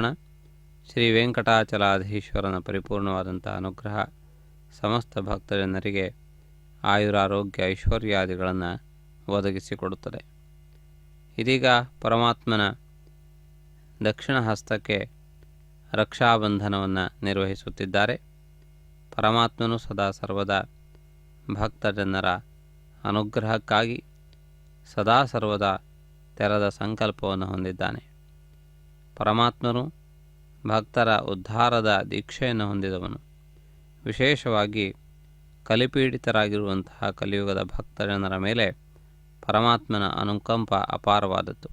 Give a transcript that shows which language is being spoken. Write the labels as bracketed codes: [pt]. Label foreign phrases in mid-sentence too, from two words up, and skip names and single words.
[kn] ಶ್ರೀ ವೆಂಕಟಾಚಲಾಧೀಶ್ವರನ ಪರಿಪೂರ್ಣವಾದಂಥ ಅನುಗ್ರಹ ಸಮಸ್ತ ಭಕ್ತಜನರಿಗೆ ಆಯುರಾರೋಗ್ಯ ಐಶ್ವರ್ಯಾದಿಗಳನ್ನು ಒದಗಿಸಿಕೊಡುತ್ತದೆ. ಇದೀಗ ಪರಮಾತ್ಮನ ದಕ್ಷಿಣ ಹಸ್ತಕ್ಕೆ ರಕ್ಷಾಬಂಧನವನ್ನು ನಿರ್ವಹಿಸುತ್ತಿದ್ದಾರೆ. ಪರಮಾತ್ಮನು ಸದಾ ಸರ್ವದಾ ಭಕ್ತಜನರ ಅನುಗ್ರಹಕ್ಕಾಗಿ ಸದಾ ಸರ್ವದಾ ತೆರೆದ ಸಂಕಲ್ಪವನ್ನು ಹೊಂದಿದ್ದಾನೆ. ಪರಮಾತ್ಮನು ಭಕ್ತರ ಉದ್ಧಾರದ ದೀಕ್ಷೆಯನ್ನು ಹೊಂದಿದವನು. ವಿಶೇಷವಾಗಿ ಕಲಿಪೀಡಿತರಾಗಿರುವಂತಹ ಕಲಿಯುಗದ ಭಕ್ತಜನರ ಮೇಲೆ ಪರಮಾತ್ಮನ ಅನುಕಂಪ ಅಪಾರವಾದದ್ದು.